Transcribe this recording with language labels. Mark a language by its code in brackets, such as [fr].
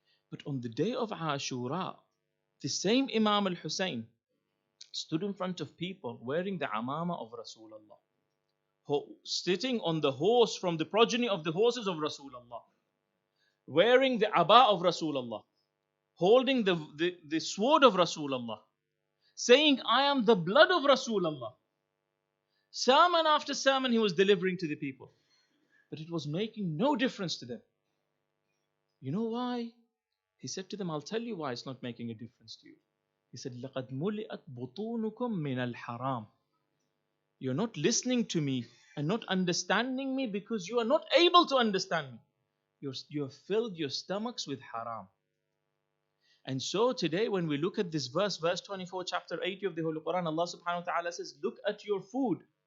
[en] But on the day of Ashura, the same Imam al-Husayn stood in front of people wearing the amama of Rasulullah, sitting on the horse from the progeny of the horses of Rasulullah, wearing the aba of Rasulullah, holding the sword of Rasulullah, saying, I am the blood of Rasulullah. Sermon after sermon he was delivering to the people. But it was making no difference to them. You know why? He said to them, I'll tell you why it's not making a difference to you. He said, [ar] لَقَدْ مُلِئَتْ بُطُونُكُم مِّنَ الْحَرَامِ. [en] You're not listening to me and not understanding me because you are not able to understand me. You have filled your stomachs with haram. And so today when we look at this verse 24, chapter 80 of the Holy Quran, Allah subhanahu wa ta'ala says, look at your food.